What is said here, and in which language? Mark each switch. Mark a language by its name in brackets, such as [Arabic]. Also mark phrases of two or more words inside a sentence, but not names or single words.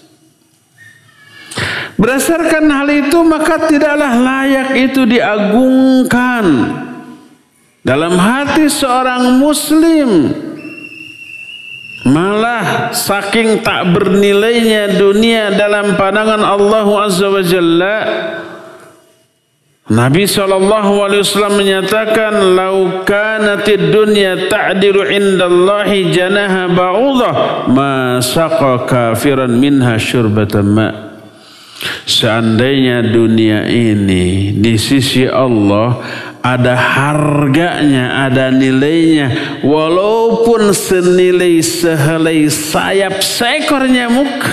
[Indonesian] Berdasarkan hal itu, maka tidaklah layak itu diagungkan dalam hati seorang muslim. Malah saking tak bernilainya dunia dalam pandangan Allah [Arabic] عز وجل, [Indonesian] Nabi SAW menyatakan, [Arabic] لو كانت الدنيا تعدل عند الله جناح بعوضة ما سقى كافرا منها شربة ماء'. [Indonesian] Seandainya dunia ini di sisi Allah ada harganya, ada nilainya, walaupun senilai sehelai sayap seekor nyamuk.